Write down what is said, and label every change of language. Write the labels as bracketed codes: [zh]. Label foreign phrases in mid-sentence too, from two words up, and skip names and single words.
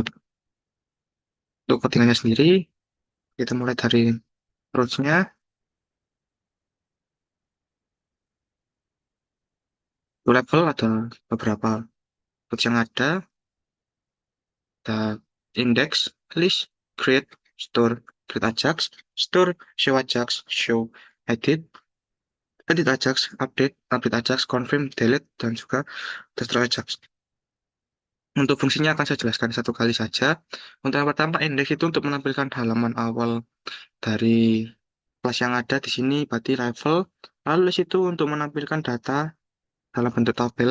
[id] Untuk codingannya sendiri, kita mulai dari roots-nya. level ada beberapa tools yang ada index, list, create, store, create Ajax, store, show Ajax, show, edit, edit Ajax, update, update Ajax, confirm, delete, dan juga destroy Ajax. Untuk fungsinya akan saya jelaskan satu kali saja. Untuk yang pertama, index itu untuk menampilkan halaman awal dari kelas yang ada di sini, berarti level. Lalu list itu untuk menampilkan data dalam bentuk tabel.